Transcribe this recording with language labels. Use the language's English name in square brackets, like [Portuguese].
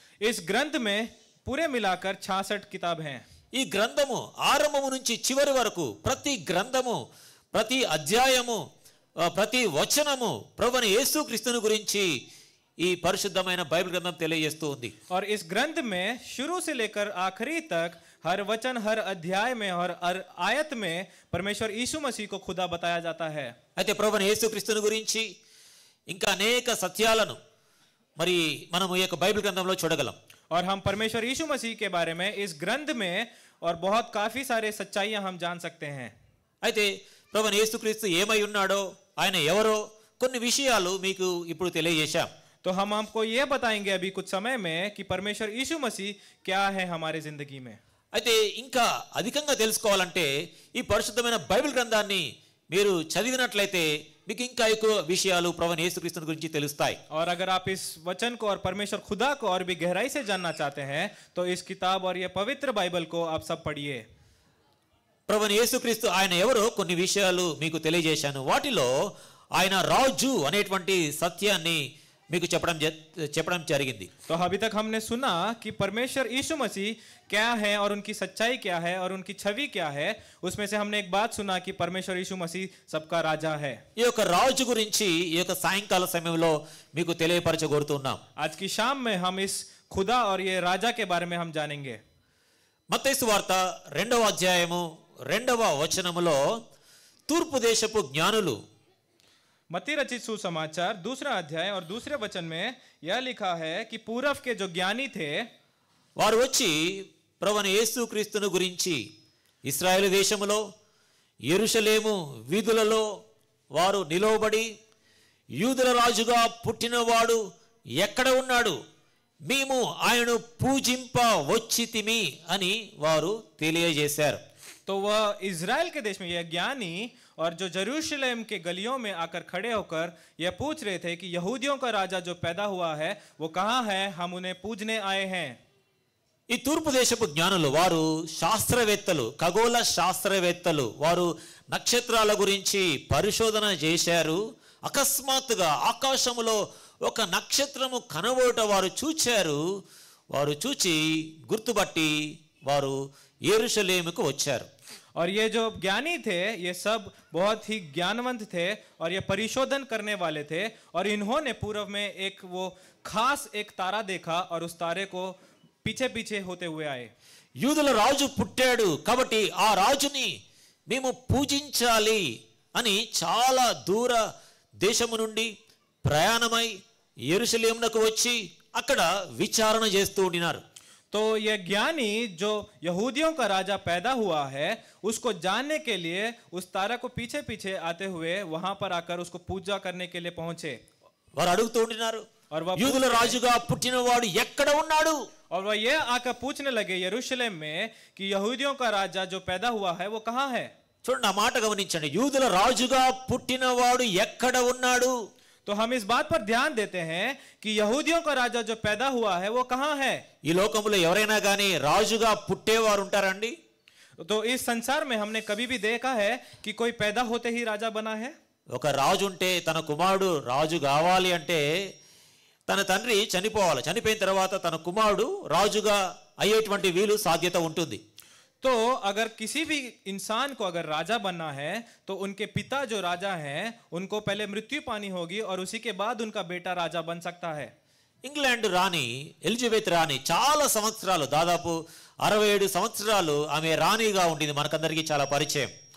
[Hindi] इस ग्रंथ में पूरे मिलाकर 66 किताब हैं। [Telugu] ఈ గ్రంథము ఆరంభము నుంచి చివరి వరకు ప్రతి గ్రంథము, ప్రతి అధ్యాయము, ప్రతి వచనము ప్రభువైన యేసుక్రీస్తుని గురించి ఈ పరిశుద్ధమైన బైబిల్ గ్రంథం తెలియజేస్తూ ఉంది. [Hindi] और इस ग्रंथ में शुरू से लेकर आखिरी तक हर वचन, हर अध्याय में और हर आयत में परमेश्वर यीशु मसीह को खुदा बताया जाता है। [Telugu] అయితే ప్రభువైన యేసుక్రీస్తుని గురించి ఇంకా అనేక సత్యాలను మరి మనం ఈ యొక్క బైబిల్ గ్రంథంలో చూడగలం. [Hindi] और हम परमेश्वर यीशु मसीह के बारे में इस ग्रंथ में और बहुत काफी सारे सच्चाइयां हम जान सकते हैं। [Telugu] అయితే ప్రభువైన యేసుక్రీస్తు ఏమై ఉన్నాడో, ఆయన ఎవరో కొన్ని విషయాలు మీకు ఇప్పుడు తెలియజేశాం. [Hindi] तो हम आपको ये बताएंगे अभी कुछ समय में कि परमेश्वर यीशु मसीह क्या है हमारे जिंदगी में। [Telugu] అయితే ఇంకా అధికంగా తెలుసుకోవాలంటే ఈ పరిశుద్ధమైన బైబిల్ గ్రంథాన్ని మీరు చదివినట్లయితే మీకు ఇంకా ఎక్కువ విషయాలు ప్రభువైన యేసుక్రీస్తు గురించి తెలుస్తాయి. [Hindi] और अगर आप इस वचन को और परमेश्वर खुदा को और भी गहराई से जानना चाहते हैं तो इस किताब और ये पवित्र बाइबल को आप सब पढ़िए। [Telugu] ప్రభువైన యేసుక్రీస్తు ఆయన ఎవరో కొన్ని విషయాలు మీకు తెలియజేశాను. వాటిలో ఆయన రాజు అనేటువంటి సత్యాన్ని మీకు చెప్పడం జరిగింది. [Hindi] तो अभी तक हमने सुना कि परमेश्वर यीशु मसीह क्या है और उनकी सच्चाई क्या है और उनकी छवि क्या है. उसमें से हमने एक बात सुना कि परमेश्वर यीशु मसीह सबका राजा है. [Telugu] ఈ యొక్క రాజు గురించి ఈ యొక్క సాయంకాల సమయంలో మీకు తెలియపరచగోరుతున్నాం. [Hindi] आज की शाम में हम इस खुदा और ये राजा के बारे में हम जानेंगे. [Telugu] మత్తయి సువార్త 2వ అధ్యాయము 2వ వచనములో తూర్పు దేశపు జ్ఞానులు [Hindi] मत्ती रचित सुसमाचार 2रा अध्याय और 2रे वचन में यह लिखा है कि पूरब के जो ज्ञानी थे [Telugu] వారు వచ్చి ప్రభువైన యేసుక్రీస్తును గురించి ఇశ్రాయేలు దేశములో యెరూషలేము వీధులలో వారు నిలవబడి యూదుల రాజుగా పుట్టినవాడు ఎక్కడ ఉన్నాడు, మేము ఆయనను పూజింప వచ్చితిమి అని వారు తెలియజేశారు. [Hindi] तो वह इज़राइल के देश में यह ज्ञानी और जो जेरूशलेम के गलियों में आकर खड़े होकर यह पूछ रहे थे कि यहूदियों का राजा जो पैदा हुआ है वो कहाँ है, हम उन्हें पूजने आए हैं. [Telugu] ఈ తూర్పు దేశపు జ్ఞానులు వారు శాస్త్రవేత్తలు, ఖగోళ శాస్త్రవేత్తలు, వారు నక్షత్రాల గురించి పరిశోధన చేశారు. అకస్మాత్తుగా ఆకాశములో ఒక నక్షత్రము కనబోట వారు చూచారు. వారు చూచి గుర్తుపట్టి వారు యెరూషలేముకు వచ్చారు. [Hindi] और ये जो ज्ञानी थे ये सब बहुत ही ज्ञानवंत थे और ये परिशोधन करने वाले थे और इन्होंने पूर्व में एक वो खास एक तारा देखा और उस तारे को पीछे पीछे होते हुए आए. [Telugu] యూదుల రాజు పుట్టాడు కాబట్టి ఆ రాజుని మేము పూజించాలి అని చాలా దూర దేశము నుండి ప్రయాణమై యెరూషలేమునకు వచ్చి అక్కడ విచారణ చేస్తూ ఉండినారు. [Hindi] तो यह ज्ञानी जो यहूदियों का राजा पैदा हुआ है उसको जानने के लिए उस तारा को पीछे पीछे आते हुए वहां पर आकर उसको पूजा करने के लिए पहुंचे. [Telugu] వారు అడుగుతూ ఉండినారు, [Hindi] और वह [Telugu] యూదుల రాజుగా పుట్టినవాడు ఎక్కడ ఉన్నాడు? [Hindi] और वह यह आकर पूछने लगे यरूशलेम में कि यहूदियों का राजा जो पैदा हुआ है वो कहाँ है. [Telugu] చూడండి ఆ మాట గమనించండి, యూదుల రాజుగా పుట్టినవాడు ఎక్కడ ఉన్నాడు? [Hindi] तो हम इस बात पर ध्यान देते हैं कि यहूदियों का राजा जो पैदा हुआ है वो कहाँ है. [Telugu] ఈ లోకంలో ఎవరైనా కానీ రాజుగా పుట్టేవారు ఉంటారండి? [Hindi] तो इस संसार में हमने कभी भी देखा है कि कोई पैदा होते ही राजा बना है. [Telugu] ఒక రాజు ఉంటే తన కుమారుడు రాజు కావాలి అంటే తన తండ్రి చనిపోవాలి, చనిపోయిన తర్వాత తన కుమారుడు రాజుగా అయ్యేటువంటి వీలు సాధ్యత ఉంటుంది. [Hindi] तो अगर किसी भी इंसान को अगर राजा बनना है तो उनके पिता जो राजा हैं उनको पहले मृत्यु पानी होगी और उसी के बाद उनका बेटा राजा बन सकता है. [Telugu] ఇంగ్లాండ్ రాణి ఎలిజబెత్ రాణి చాలా సంవత్సరాలు, దాదాపు 67 సంవత్సరాలు ఆమె రాణిగా ఉండింది, మనకందరికీ చాలా పరిచయం.